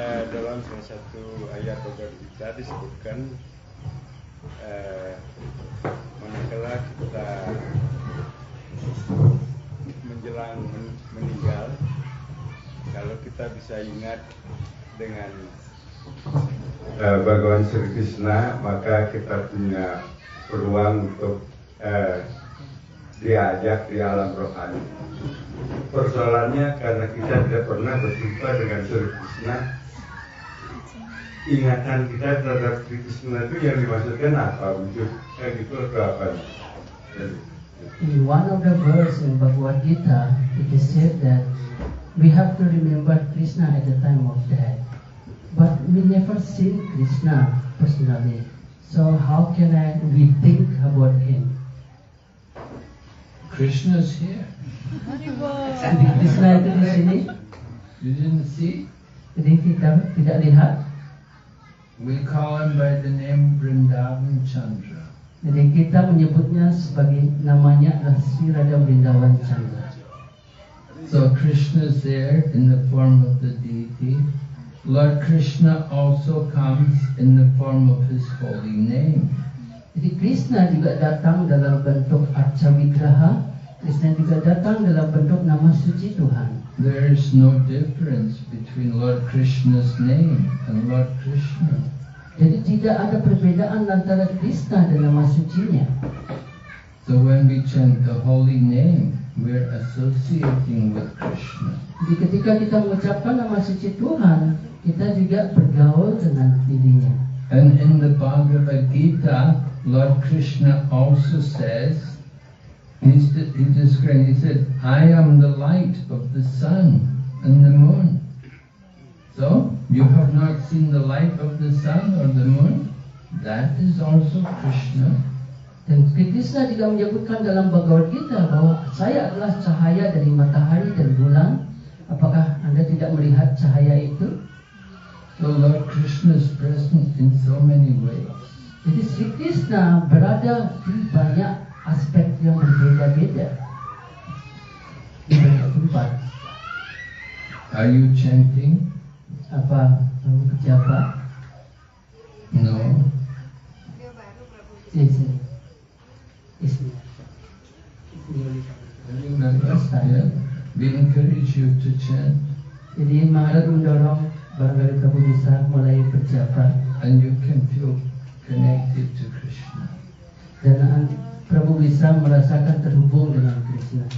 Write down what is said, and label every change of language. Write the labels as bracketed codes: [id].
[id] Dalam salah satu ayat Bhagavad Gita disebutkan manakala kita menjelang meninggal, kalau kita bisa ingat dengan Bhagawan Sri Krishna, maka kita punya peluang untuk diajak di alam rohani. Persoalannya karena kita tidak pernah berjumpa dengan Sri Krishna, ingatan kita terhadap Sri Krishna itu yang dimaksudkan apa? Wujud kayak gitu atau apa? [en] In one of the verse in Bhagavad Gita, it is said that we have to remember Krishna at the time of death. But we never seen Krishna personally. So how can we think about him? Krishna's here. [id] Jadi Krishna itu di sini. [en] You didn't see? [id] Jadi kita tidak lihat. [en] We call him by the name Vrindavan Chandra. [id] Jadi kita menyebutnya sebagai namanya adalah Sri Radha Vrindavan Chandra. [en] So Krishna's there in the form of the deity. Lord Krishna also comes in the form of his holy name. [id] Jadi Krishna juga datang dalam bentuk Arca Wigraha. Krishna juga datang dalam bentuk nama suci Tuhan. [en] There is no difference between Lord Krishna's name and Lord Krishna. [id] Jadi tidak ada perbedaan antara Krishna dan nama sucinya. [en] So when we chant the holy name, we're associating with Krishna. [id] Jadi ketika kita mengucapkan nama suci Tuhan, kita juga bergaul dengan dirinya. [en] And in the Bhagavad Gita, Lord Krishna also says, he said, I am the light of the sun and the moon. So, you have not seen the light of the sun or the moon? That is also Krishna. [id] Dan Krishna juga menyebutkan dalam Bhagavad Gita bahwa saya adalah cahaya dari matahari dan bulan. Apakah Anda tidak melihat cahaya itu? [en] So Lord Krishna is present in so many ways. [id] Jadi Sri Krishna berada di banyak aspek yang berbeda-beda di banyak tempat. [en] Are you chanting? [id] Apa kamu kerja apa? [en] No. [id] Dia baru Prabhu. Sini. [en] Yeah. We encourage you to chant. [id] Jadi Maharaj mendorong barangkali kamu bisa mulai berjapa. [en] And you can feel connected to Krishna. [id] Dan Prabhu kamu bisa merasakan terhubung dengan Krishna.